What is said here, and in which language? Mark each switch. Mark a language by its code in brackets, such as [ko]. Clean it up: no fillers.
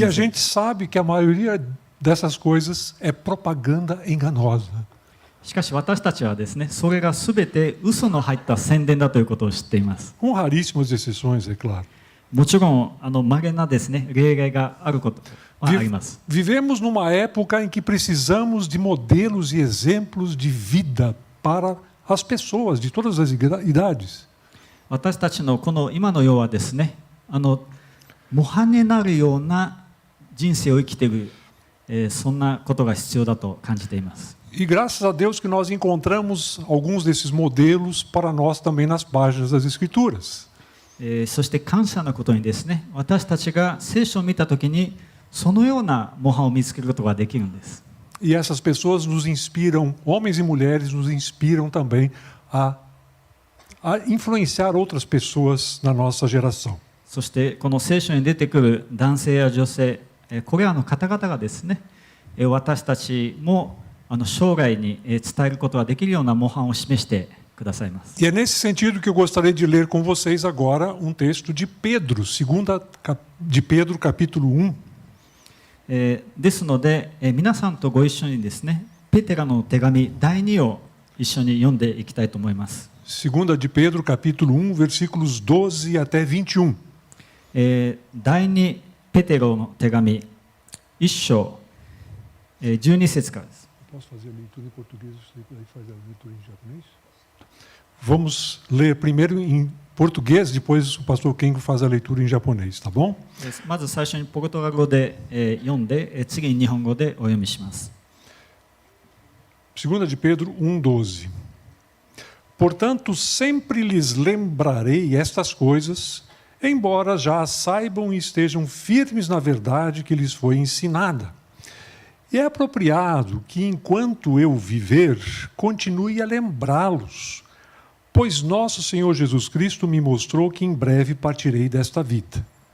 [pt] E a gente sabe que a maioria dessas coisas é propaganda enganosa. [ja] しかし私たちはですね、それがすべて嘘の入った宣伝だということを知っています。 [pt] Com raríssimas exceções, é claro. [ja] もちろん稀なですね例外があることはあります。 [pt] Vivemos numa época em que precisamos de modelos e exemplos de vida para as pessoas de todas as idades. [ja] 私たちのこの今の世はですね、模範になるような人生を生きている、そんなことが必要だと感じています。 [pt] E graças a Deus que nós encontramos alguns desses modelos para nós também nas páginas das Escrituras. [ja] そして感謝のことにですね、私たちが聖書を見たときにそのような模範を見つけることができるんです。 [pt] E essas pessoas nos inspiram, homens e mulheres nos inspiram também a influenciar outras pessoas na nossa geração. [ja] そしてこの聖書に出てくる男性や女性、これらの方々がですね、私たちも生涯に伝えることができるような模範を示してくださいます。 [pt] E é nesse sentido que eu gostaria de ler com vocês agora um texto de Pedro, de Pedro, capítulo 1. [ja] ですので、皆さんとご一緒にですね、ペテロの手紙第2を一緒に読んでいきたいと思います。 [pt] Segunda de Pedro, capítulo 1, versículos 12 até 21. [ja] 第2ペテロの手紙1章、12節からです。 [pt] Posso fazer a leitura em português e você faz a leitura em japonês? Vamos ler primeiro em português, depois o pastor Kengo faz a leitura em japonês, tá bom? [ja] まず最初にポルトガル語で読んで、次に日本語でお読みします。 [pt] Segunda de Pedro 1:12. Portanto, sempre lhes lembrarei estas coisas, embora já as saibam e estejam firmes na verdade que lhes foi ensinada. E é apropriado que, enquanto eu viver, continue a lembrá-los, pois nosso Senhor Jesus Cristo me mostrou que em breve partirei desta vida.